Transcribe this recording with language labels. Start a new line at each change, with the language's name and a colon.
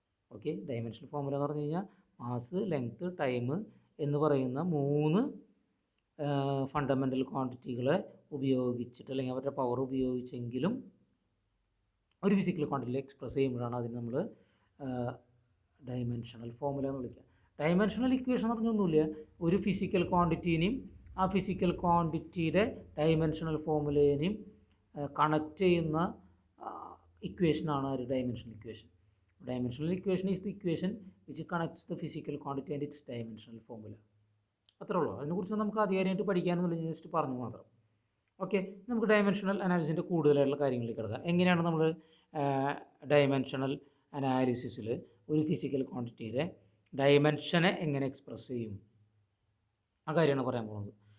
Malayalam: Okay, dimensional formula എന്ന് പറഞ്ഞു കഴിഞ്ഞാൽ മാസ്, ലെങ്ത്ത്, ടൈം എന്ന് പറയുന്ന 3 ഫണ്ടമെൻ്റൽ ക്വാണ്ടിറ്റികളെ ഉപയോഗിച്ചിട്ട് അല്ലെങ്കിൽ അവരുടെ പവർ ഉപയോഗിച്ചെങ്കിലും ഒരു ഫിസിക്കൽ ക്വാണ്ടിറ്റിയിൽ എക്സ്പ്രസ് ചെയ്യുമ്പോഴാണ് അതിന് നമ്മൾ ഡയമെൻഷണൽ ഫോർമുല എന്ന് വിളിക്കുക. ഡയമെൻഷണൽ ഇക്വേഷൻ എന്ന് പറഞ്ഞൊന്നുമില്ല. ഒരു ഫിസിക്കൽ ക്വാണ്ടിറ്റീനെയും ആ ഫിസിക്കൽ ക്വാണ്ടിറ്റിയുടെ ഡയമെൻഷണൽ ഫോർമുലേനെയും കണക്ട് ചെയ്യുന്ന ഇക്വേഷനാണ് ഒരു dimensional equation.
English: Dimensional equation is the equation which connects the physical quantity and its dimensional formula.
Malayalam: അത്രേ ഉള്ളൂ. അതിനെക്കുറിച്ച് നമുക്ക് അധികാരമായിട്ട് പഠിക്കാനെന്നുള്ള ജസ്റ്റ് പറഞ്ഞു മാത്രം. ഓക്കെ, നമുക്ക് ഡയമെൻഷണൽ അനാലിസിൻ്റെ കൂടുതലായിട്ടുള്ള കാര്യങ്ങളിലേക്ക് കിടക്കാം. എങ്ങനെയാണ് നമ്മൾ ഡയമെൻഷണൽ അനാലിസിസിൽ ഒരു ഫിസിക്കൽ ക്വാണ്ടിറ്റിയുടെ ഡയമെൻഷനെ എങ്ങനെ എക്സ്പ്രസ് ചെയ്യും, ആ കാര്യമാണ് പറയാൻ പോകുന്നത്.